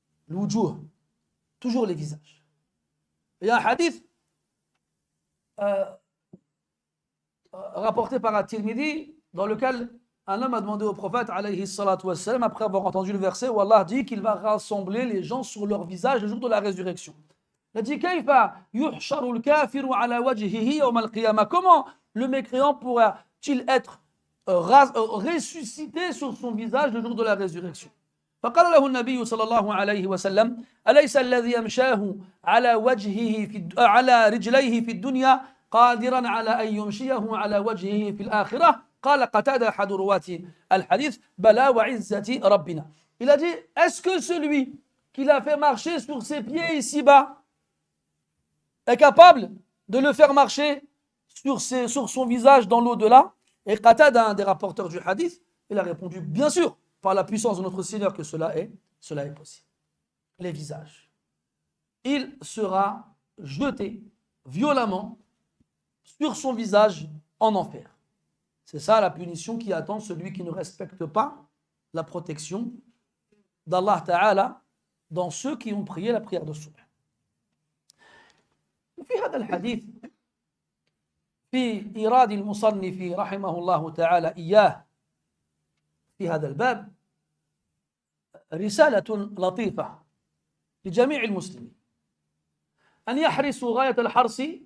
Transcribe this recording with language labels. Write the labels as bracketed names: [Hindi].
[French] الوجوه, toujours les visages. Il y a un hadith rapporté par At-Tirmidhi dans lequel un homme a demandé au prophète alayhi salatu wassalam, après avoir entendu le verset où Allah dit qu'il va rassembler les gens sur leur visage le jour de la résurrection. Il a dit [Arabic] Kayfa yuhsharu al-kafiru ala wajhihi yawm al-qiyamah. [French] Comment le mécréant pourra-t-il être ressuscité sur son visage le jour de la résurrection? [Arabic] فقال له النبي صلى الله عليه وسلم أليس الذي يمشاه على وجهه على رجليه في الدنيا قادرا على أن يمشيه على وجهه في الآخرة قال قتادة أحد رواة الحديث بلى وعزة ربنا. [French] Il a dit, est-ce que celui qui l'a fait marcher sur ses pieds ici-bas est capable de le faire marcher sur son visage dans l'au-delà? Et Qatada, un des rapporteurs du hadith, il a répondu, bien sûr, par la puissance de notre Seigneur que cela est possible. Les visages. Il sera jeté violemment sur son visage en enfer. C'est ça la punition qui attend celui qui ne respecte pas la protection d'Allah Ta'ala dans ceux qui ont prié la prière de Subh. [Arabic] في هذا الحديث في إيراد المصنف رحمه الله تعالى إياه في هذا الباب رسالة لطيفة لجميع المسلمين أن يحرصوا غاية الحرص